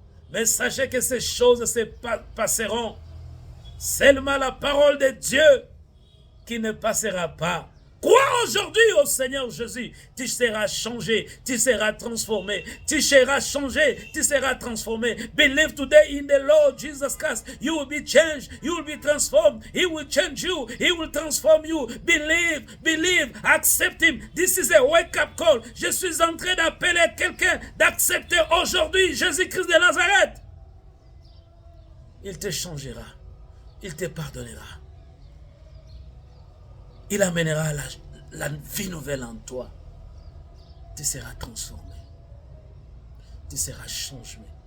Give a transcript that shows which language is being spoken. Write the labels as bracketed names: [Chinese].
[French] Mais sachez que ces choses se passeront. Seulement la parole de Dieu qui ne passera pas. Crois aujourd'hui au Seigneur Jésus, tu seras changé, tu seras transformé, tu seras changé, tu seras transformé. [English] Believe today in the Lord Jesus Christ. You will be changed, you will be transformed. He will change you, He will transform you. Believe, accept Him. This is a wake-up call. [French] Je suis en train d'appeler quelqu'un d'accepter aujourd'hui Jésus-Christ de Nazareth. Il te changera, il te pardonnera. Il amènera la vie nouvelle en toi. Tu seras transformé. Tu seras changé.